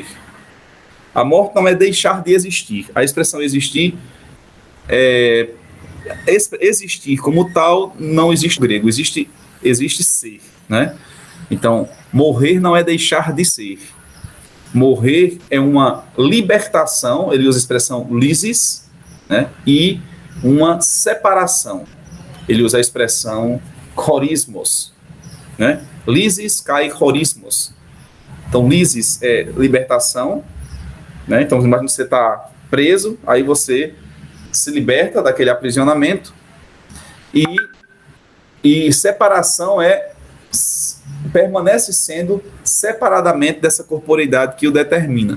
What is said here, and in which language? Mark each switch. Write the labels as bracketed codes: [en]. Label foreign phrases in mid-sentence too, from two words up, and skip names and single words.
[pt] A morte não é deixar de existir. A expressão existir existir como tal não existe no grego, existe ser, né? Então, morrer não é deixar de ser. Morrer é uma libertação, ele usa a expressão lysis, né? E uma separação. Ele usa a expressão chorismos, né? [el] λύσις καὶ χωρισμός. [pt] Então, lysis é libertação, né? Então, imagina que você está preso, aí você se liberta daquele aprisionamento, e separação permanece sendo separadamente dessa corporeidade que o determina.